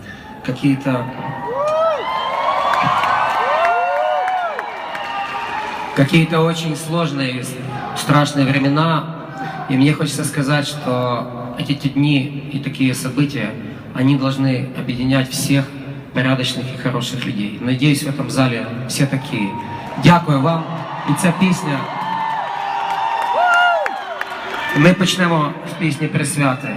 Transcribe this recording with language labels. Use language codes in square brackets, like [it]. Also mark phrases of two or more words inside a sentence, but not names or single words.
[ru] Какие-то очень сложные, страшные времена. И мне хочется сказать, что эти дни и такие события, они должны объединять всех порядочных и хороших людей. Надеюсь, в этом зале все такие. [uk] Дякую вам. І ця пісня. Ми почнемо з пісні «Присвяти».